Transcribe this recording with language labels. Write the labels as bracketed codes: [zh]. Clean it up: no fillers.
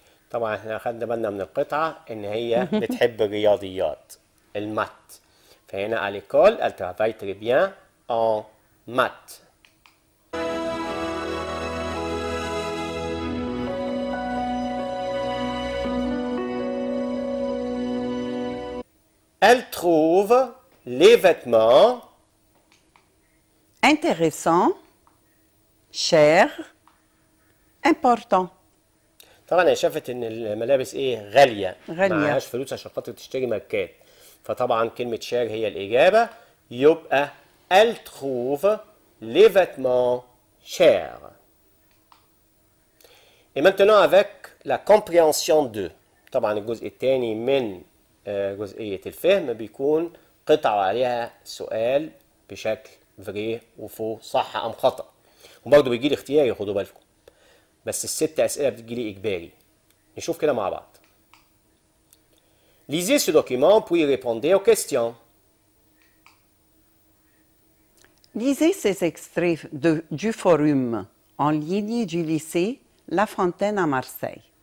[ar] طبعا احنا اخدنا بالنا من القطعة ان هي بتحب الرياضيات المات. [fr] فهنا à l'école, elle travaille très bien en maths. Elle trouve les vêtements Intéressant, cher, important. [ar] طبعا هي شافت ان الملابس ايه غاليه غالية. معهاش فلوس عشان خاطر تشتري ماركات فطبعا كلمه شير هي الاجابه يبقى [fr] elle trouve les vêtements chers. Et maintenant avec la compréhension 2 [ar] طبعا الجزء الثاني من جزئيه الفهم بيكون قطعه عليها سؤال بشكل فري وفو صح ام خطا وبرضه بيجي لي اختياري خدوا بالكم بس الست أسئلة بتجيلي إجباري. نشوف كده مع بعض. [fr] Lisez ce document puis répondez aux questions. Lisez ces extraits du forum en ligne du lycée La Fontaine à Marseille.